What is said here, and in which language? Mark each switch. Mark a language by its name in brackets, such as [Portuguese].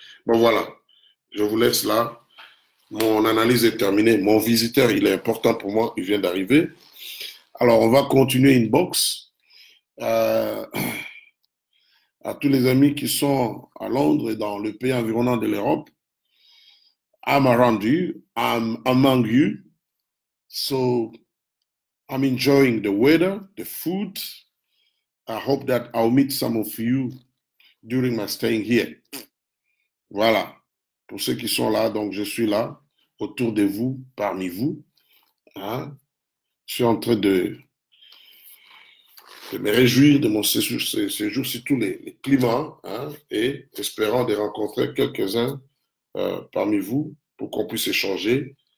[French] Bon, voilà, je vous laisse là. Mon analyse est terminée. Mon visiteur, il est important pour moi, il vient d'arriver. Alors, on va continuer inbox. à tous les amis qui sont à Londres et dans le pays environnant de l'Europe. [English] I'm around you. I'm among you. So I'm enjoying the weather, the food. I hope that I'll meet some of you during my staying here. [French] Voilà. Pour ceux qui sont là, donc je suis là, autour de vous, parmi vous. Hein? Je suis en train de me réjouir de mon séjour sur tous les climats, hein, et espérant de rencontrer quelques-uns parmi vous pour qu'on puisse échanger.